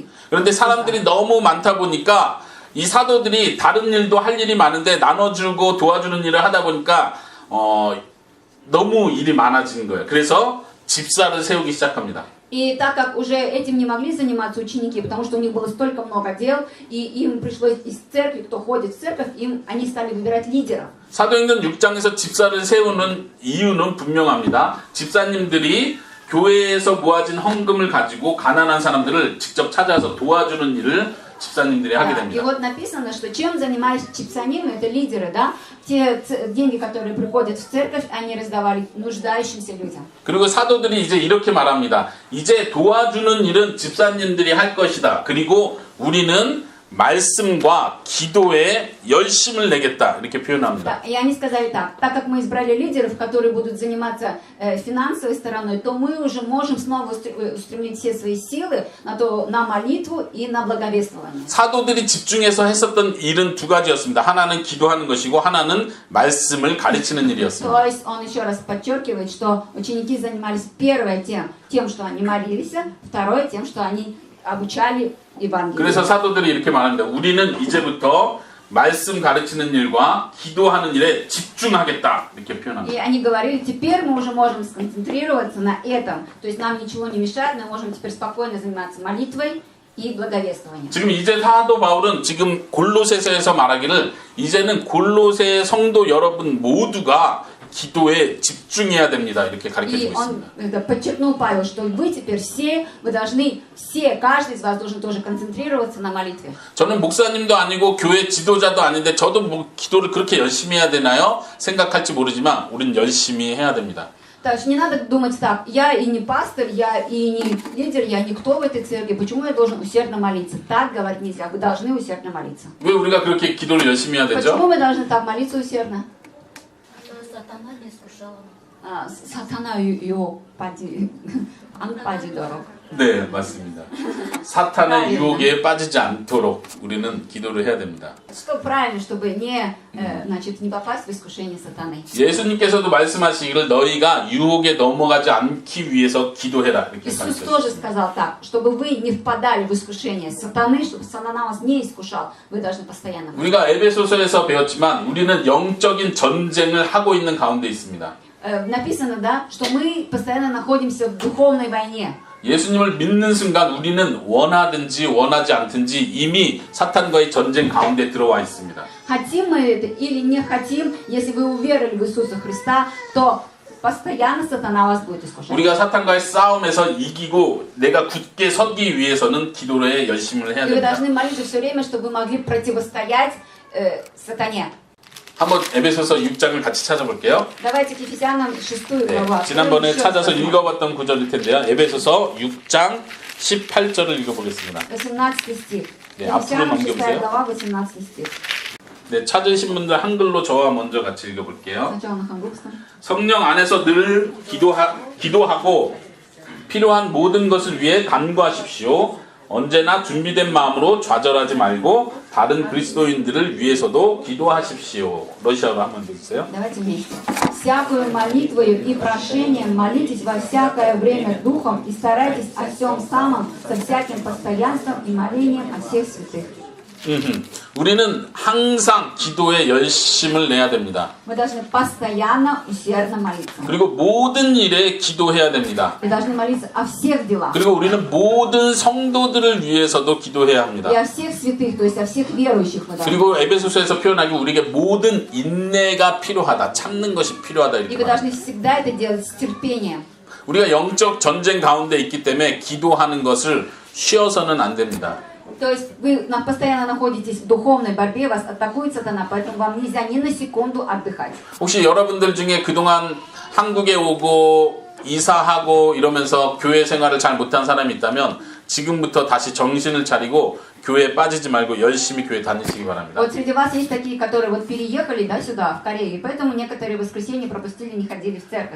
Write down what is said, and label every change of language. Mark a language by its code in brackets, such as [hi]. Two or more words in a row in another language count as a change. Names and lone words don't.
[ko] 그런데 사람들이 너무 많다 보니까 이 사도들이 다른 일도 할 일이 많은데 나눠주고 도와주는 일을 하다 보니까 너무 일이 많아진 거예요. 그래서 집사를 세우기 시작합니다. [ru] И так как уже этим не могли заниматься ученики, потому что у них было столько много дел, и им пришлось из церкви, кто ходит в церковь, они стали выбирать лидеров. [ko] 사도행전 6장에서 집사를 세우는 이유는 분명합니다. 집사님들이 교회에서 모아진 헌금을 가지고 가난한 사람들을 직접 찾아서 도와주는 일을 집사님들이 하게 [ru] Да, и [ko] 됩니다. [ru] вот написано, что чем занимались чипсанимы, это лидеры, да? Те деньги, которые приходят в церковь, они раздавали нуждающимся людям. [ko] 그리고 사도들이 이제 이렇게 말합니다. 이제 도와주는 일은 집사님들이 할 것이다. 그리고 우리는 말씀과 기도에 열심을 내겠다 이렇게 표현합니다. [ru] Да, и они сказали так как мы избрали лидеров, которые будут заниматься финансовой стороной, то мы уже можем снова устремить все свои силы на молитву и на благовествование. [ko] 사도들이 집중해서 했었던 일은 두 가지였습니다. 하나는 기도하는 것이고 하나는 말씀을 가르치는 일이었습니다. [ru] То есть он еще раз подчеркивает, что ученики занимались первое тем, что они молились, второе тем, что они обучали Евангелие. [ko] 그래서 사도들이 이렇게 말합니다. 우리는 이제부터 말씀 가르치는 일과 기도하는 일에 집중하겠다 이렇게 표현합니다. [ru] И они говорили, теперь мы уже можем сконцентрироваться на этом. То есть нам ничего не мешает, мы можем теперь спокойно заниматься молитвой и благовествованием. [ko] 지금 이제 사도 바울은 지금 골로새서에서 말하기를 이제는 골로새 성도 여러분 모두가 기도에 집중해야 됩니다. 이렇게 가르쳐주고 [ru] И он [ko] 있습니다. [ru] подчеркнул Павел, что вы теперь вы должны, каждый из вас должен тоже концентрироваться на молитве. [ko] 저는 목사님도 아니고 교회 지도자도 아닌데 저도 뭐 기도를 그렇게 열심히 해야 되나요? 생각할지 모르지만 우린 열심히 해야 됩니다. [ru] То есть не надо думать так, я и не пастор, я и не лидер, я никто в этой церкви, почему я должен усердно молиться? Так говорить нельзя, вы должны усердно молиться. [ko] 왜 우리가 그렇게 기도를 열심히 해야 [ru] Почему [ko] 되죠? [ru] мы должны так молиться усердно? Сатана не искушал. Сатана ее [ko] 안 빠지도록. 네, 맞습니다. 사탄의 유혹에 빠지지 않도록 우리는 기도를 해야 됩니다. [ru] Что правильно, чтобы не попасть в искушение сатаны. [ko] 예수님께서도 말씀하시기를 너희가 유혹에 넘어가지 않기 위해서 기도해라 이렇게 [ru] Иисус [ko] 가르쳤습니다. [ru] тоже сказал так, чтобы вы не впадали в искушение сатаны, чтобы сатана вас не искушал, вы должны постоянно молиться. [ko] 우리가 에베소서에서 배웠지만 우리는 영적인 전쟁을 하고 있는 가운데 있습니다. [ru] Написано, да, что мы постоянно находимся в духовной войне. [ko] 예수님을 믿는 순간 우리는 원하든지 원하지 않든지 이미 사탄과의 전쟁 가운데 들어와 있습니다. [ru] Хотим мы это или не хотим, если вы уверовали в Иисуса Христа, то постоянно сатана вас будет искушать. [ko] 우리가 사탄과의 싸움에서 이기고 내가 굳게 서기 위해서는 기도에 열심을 해야 [ru] И вы [ko] 됩니다. [ru] должны молиться все время, чтобы вы могли противостоять сатане. [ko] 한번 에베소서 6장을 같이 찾아볼게요. [ru] Давайте к Ефесянам 6 [ko] 네, [ru] главу. [ko] 지난번에 [ru] Еще [ko] 찾아서 [ru] раз. [ko] 읽어봤던 구절일 텐데요. 에베소서 6장 18절을 읽어보겠습니다. [ru] 18 стих. [ko] 네, 앞으로 [ru] Ефесянам 6 [ko] 넘겨보세요. [ru] глава, 18 стих. [ko] 네, 찾으신 분들 한글로 저와 먼저 같이 읽어볼게요. [ru] Сначала на хангутском. [ko] 성령 안에서 늘 기도하고 필요한 모든 것을 위해 간구하십시오. 언제나 준비된 마음으로 좌절하지 말고 다른 그리스도인들을 위해서도 기도하십시오. 러시아로 한번 해주세요. [ru] Давайте вместе. Всякую молитвою и прошением молитесь во всякое время духом и старайтесь о всем самом со всяким постоянством и молением о всех святых. [ko] 우리는 항상 기도에 열심을 내야 됩니다. [ru] Мы должны постоянно усердно молиться. [ko] 그리고 모든 일에 기도해야 됩니다. [ru] Мы должны молиться о всех делах. [ko] 그리고 우리는 모든 성도들을 위해서도 기도해야 합니다. [ru] И о всех святых, то есть о всех верующих мы должны. [ko] 그리고 에베소서에서 표현하기 우리에게 모든 인내가 필요하다. 참는 것이 필요하다 [ru] И [ko] 이렇게 [ru] вы [ko] 말합니다. [ru] должны всегда это делать с терпением. [ko] 우리가 영적 전쟁 가운데 있기 때문에 기도하는 것을 쉬어서는 안 됩니다. [ru] То есть вы постоянно находитесь в духовной борьбе, вас атакует сатана, поэтому вам нельзя ни на секунду отдыхать. [ko] 혹시 여러분들 중에 그동안 한국에 오고 이사하고 이러면서 교회 생활을 잘 못한 사람이 있다면 지금부터 다시 정신을 차리고 교회에 빠지지 말고 열심히 교회 다니시기 바랍니다. [ru] Вот среди вас есть такие, которые вот переехали, да, сюда, в Корею, и поэтому некоторые воскресенья пропустили, не ходили в церковь.